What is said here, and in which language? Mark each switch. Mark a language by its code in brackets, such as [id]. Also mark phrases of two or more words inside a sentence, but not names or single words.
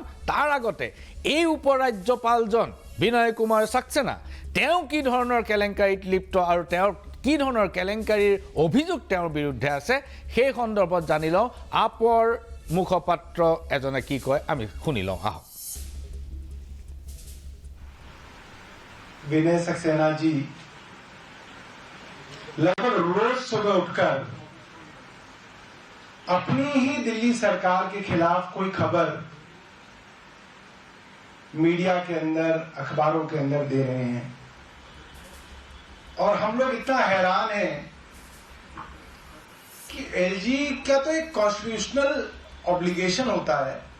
[as] তাৰ আগতে এই উপ ৰাজ্যপালজন বিনয় কুমাৰ সাক্সেনা, তেওঁ কি ধৰণৰ কেলেংকাৰীত লিপ্ত আৰু তেওঁৰ কি ধৰণৰ কেলেংকাৰীৰ অভিযোগ তেওঁৰ বিৰুদ্ধে আছে, সেই সন্দৰ্ভত জানি লওঁ। আপৰ মুখপাত্ৰ এজনে কি কয় আমি শুনি লওঁ আহক। [hi] विनय सक्सेना जी लगभग रोज सुबह उठकर अपनी ही दिल्ली सरकार के खिलाफ कोई खबर मीडिया के अंदर, अखबारों के अंदर दे रहे हैं और हम लोग इतना हैरान हैं कि एलजी का तो एक [en] constitutional obligation [hi] होता है।